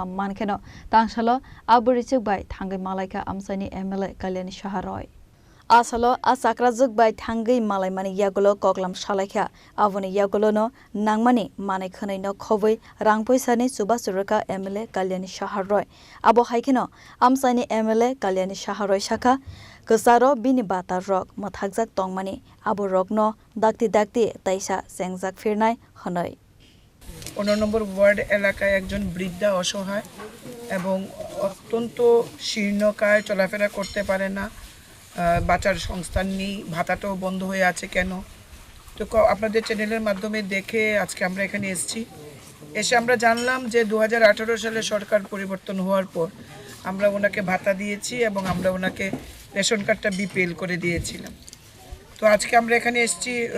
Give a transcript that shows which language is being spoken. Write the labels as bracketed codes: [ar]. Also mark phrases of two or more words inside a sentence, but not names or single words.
[trp] Mankhe Tangsalo Bwrwichuk bai Thangwi Malaikha Amchaini MLA Kalyani Saha Asalo Chakrajwk bai Thangwi malaimani yagulo koklam salaikha aboni yagulo no nangmani manai khonai no khoboi rangpoisani Sogwikha MLA Kalyani Saha abo haikeno Amchaini MLA Kalyani Saha shakha Ksaro bini Bata rok mathakjak Tongmani abo rokno dakti taisa sengjak firnai honoi [bn] 15 নম্বর ওয়ার্ড এলাকায় একজন বৃদ্ধা অসহায় এবং অত্যন্ত শীর্ণকায় চলাফেরা করতে পারে না বাঁচার সংস্থান নেই ভাতাটাও বন্ধ হয়ে আছে কেন তো আপনাদের চ্যানেলের মাধ্যমে দেখে আজকে আমরা এখানে এসে আমরা জানলাম যে 2018 সালে সরকার পরিবর্তন হওয়ার পর আমরা ওনাকে ভাতা দিয়েছি এবং আমরা ওনাকে [en] ration card [bn] বিপিএল করে দিয়েছিলাম তো আজকে আমরা এখানে এসেছি